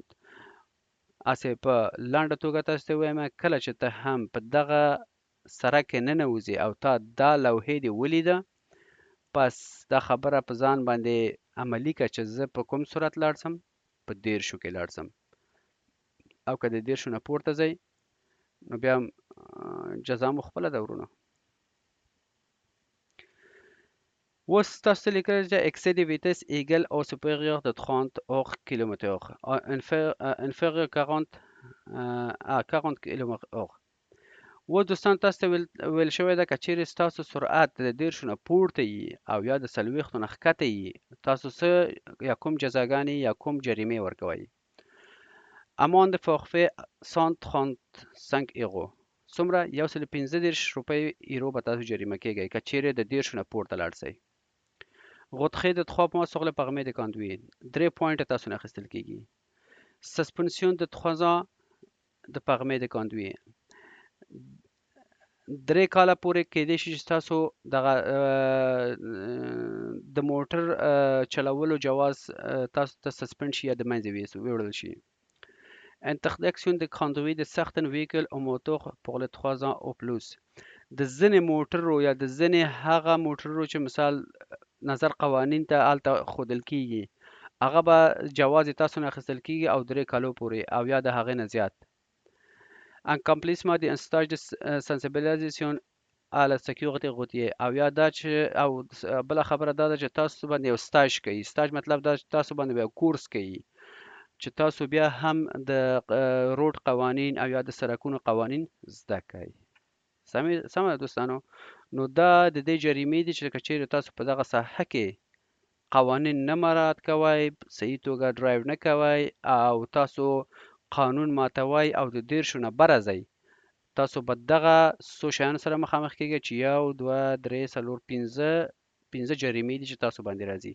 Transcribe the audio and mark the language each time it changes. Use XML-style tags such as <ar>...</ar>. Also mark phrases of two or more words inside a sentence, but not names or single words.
<ps>اسې په لنډه توګه تاسو ته ووایم کله چې ته هم په دغه سره کې ننوځې او تا دا لوحې دې ولیده پس دا خبره په ځان باندې عملي کړه چې زه په کوم صورت لاړ شم په 10 کې لاړ شم او که د 10 نه پورته ځئ نو بیا جزا مو خپله ده ورونو. اوس تاسو ته لیکلی چې</ps> <fr>excès de vitesse égale ou supérieur de 30 hors kilomètre inférieur 40 à 40 کیلومتر اور.</fr> <ps>اوس دوستان تاسو ته ویل شوی ده که چیرې ستاسو سرعت د 10 نه پورته وي او یا د 40 نه ښکته وي تاسو څه یا کوم جزاګانې یا کوم جریمې ورکوئ.</ps> <fr>amende forfaitaire</fr> <ps>135 یورو څومره 115 روپۍ یورو به تاسو جریمه کیږئ که چیرې د 10 نه پورته لاړ شئ.</ps> <fr>retrait de 3 mois sur le permis de conduire</fr> <ps>3 پوینټه تاسو نه اخیستل کیږي.</ps> <fr>suspension de 3 ans</fr> <ps>د</ps> <fr>permis de conduire</fr> <ps>3 کاله پورې کېدای شي چې تاسو د موټر چلولو جواز تاسو ته سسپند شي یا د منځه ویوړل شي.</ps> <fr>interdiction de conduire de certains véhicules au moteur pour les 3 ans au plus</fr> <ps>د ځینې موټرو یا د ځینې هغه موټرو چې مثال نظر قوانین ته هلته ښودل کیږي هغه به جواز یې تاسو نه اخیستل کیږي او 3 کالو پورې او یا د هغې نه زیات.</ps> <fr>accomplissement d'un stage de sensibilisation à la sécurité routière</fr> <ps>او یا دا چې او بله خبره دا ده چې تاسو باندې یو سټاج کوي. سټاج مطلب دا چې تاسو باندې یو کورس کوي چې تاسو بیا هم د روډ قوانین او یا د سړکونو قوانین زده کوئ. سمه ده دوستانو. نو دا د دې جریمې دي چې که چیرې تاسو په دغه ساحه کې قوانین نه مراعات کوئ صحیح توګه ډرایو نه کوئ او تاسو قانون ماتوئ او د 10 نه بره ځئ تاسو به دغه څو شیانو سره مخامخ کیږئ چې 1 2 3 4 5 جریمې دي چې تاسو باندې راځي.</ps>